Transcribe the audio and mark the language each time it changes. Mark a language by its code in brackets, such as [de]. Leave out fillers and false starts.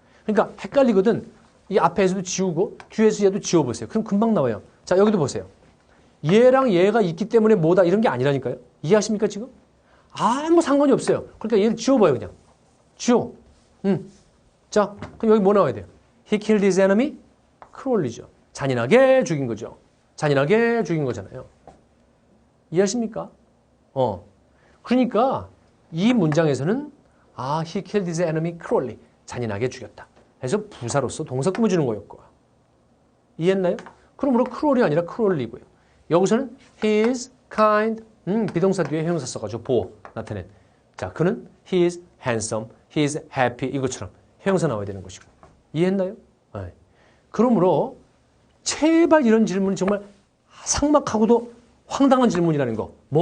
[ko] 그러니까 헷갈리거든. 이 앞에서도 지우고 뒤에서 얘도 지워보세요. 그럼 금방 나와요. 자 여기도 보세요. 얘랑 얘가 있기 때문에 뭐다 이런 게 아니라니까요. 이해하십니까 지금? 아무 상관이 없어요. 그러니까 얘를 지워봐요 그냥. 지워. 자 그럼 여기 뭐 나와야 돼요? [en] He killed his enemy cruelly죠. [ko] 잔인하게 죽인 거죠. 잔인하게 죽인 거잖아요. 이해하십니까? 그러니까 이 문장에서는 [en] he killed his enemy cruelly. [ko] 잔인하게 죽였다. 그래서 부사로서 동사 꾸며주는 거였고. 이해했나요? 그러므로 cruel이 아니라 cruelly고요. 여기서는 [en] he is kind. [ko] 비동사 뒤에 형용사 써가지고 보호 나타낸. 자, 그는 [en] he is handsome, he is happy [ko] 이것처럼 형용사 나와야 되는 것이고. 이해했나요? 네. 그러므로 제발 이런 질문은 정말 삭막하고도 황당한 질문이라는 거.